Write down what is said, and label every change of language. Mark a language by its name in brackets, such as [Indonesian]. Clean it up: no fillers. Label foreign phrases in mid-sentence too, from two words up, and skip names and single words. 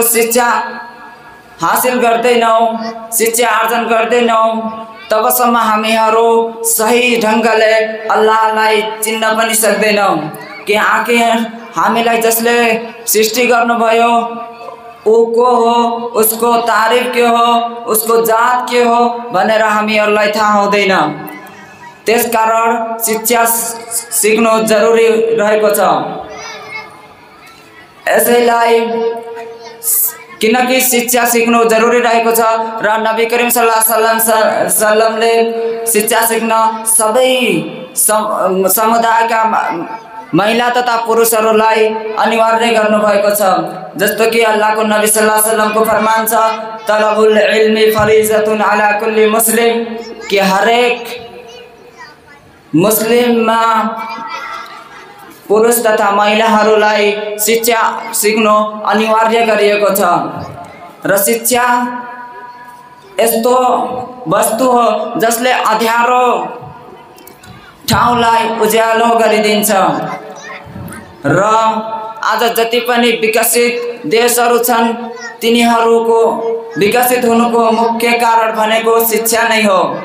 [Nepali] शिक्षा हासिल गर्दैनौँ, शिक्षा आर्जन गर्दैनौँ, तबसम्म हामीहरू सही ढङ्गले अल्लाहलाई चिन्न पनि सक्दैनौँ कि आखिर हामीलाई जसले सृष्टि गर्नुभयो ऊ को हो, उसको तारिफ के हो, उसको जात के हो भनेर हामीहरूलाई थाहा हुँदैन। त्यसकारण शिक्षा सिक्नु जरुरी रहेको छ। यसैलाई किनकि शिक्षा सिक्नु जरुरी रहेको छ र [Arabic] نبي كريم صلى الله عليه وسلم [Nepali] शिक्षा सिक्न सबै समुदायका महिला तथा पुरुषहरूलाई अनिवार्य गर्नुभएको छ। जस्तो कि अल्लाहको नबी [Arabic] صلى الله عليه وسلم [Nepali] फरमान छ, [Arabic] طلب العلم فريضة على كل مسلم, [Nepali] कि हरेक मुस्लिममा पुरुष तथा महिलाहरूलाई शिक्षा सिक्नु अनिवार्य गरिएको छ। र शिक्षा यस्तो वस्तु हो जसले अँध्यारो ठाउँलाई उज्यालो गरिदिन्छ र आज जति पनि विकसित देशहरू छन् तिनीहरूको विकसित हुनुको मुख्य कारण भनेको शिक्षा नै हो,